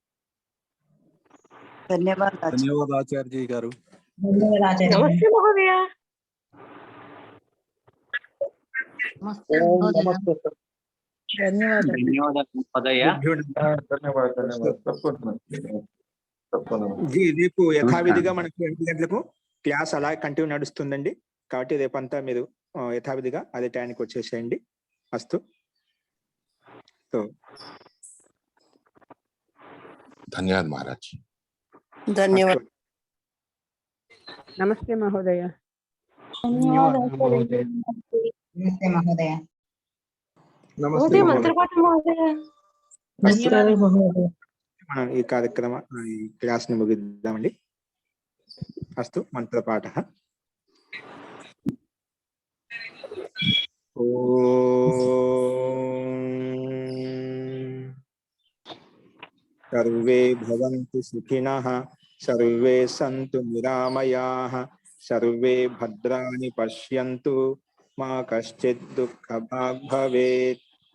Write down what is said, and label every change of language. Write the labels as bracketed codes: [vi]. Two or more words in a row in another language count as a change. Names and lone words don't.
[sa] धन्यवाद आचार्य जी गारू। धन्यवाद आचार्य। नमस्ते महोदया। नमस्ते धन्यवाद महोदया। धन्यवाद सबको नमस्ते। जी, [te] రేపు యథావిధిగా మనకు 8 గంటలకు క్లాస్ అలా కంటిన్యూ నడుస్తుందండి, కాబట్టి రేపంతా మీరు యథావిధిగా అదే టైంకి వచ్చేసేయండి। [sa] అస్తు। तो धन्यवाद महाराज। धन्यवाद। नमस्ते महोदय। धन्यवाद नमस्ते महोदय। नमस्ते मंत्रपाठ महोदय। धन्यवाद महोदय। [te] మనం ఈ కార్యక్రమ ఈ క్లాస్ ని ముగిద్దామండి। [sa] అస్తు, మంత్రపాఠః। सर्वे भवन्तु सुखिनः, सर्वे सन्तु निरामयाः, सर्वे भद्राणि पश्यन्तु, मा कश्चित् दुःखभाग् भवेत्।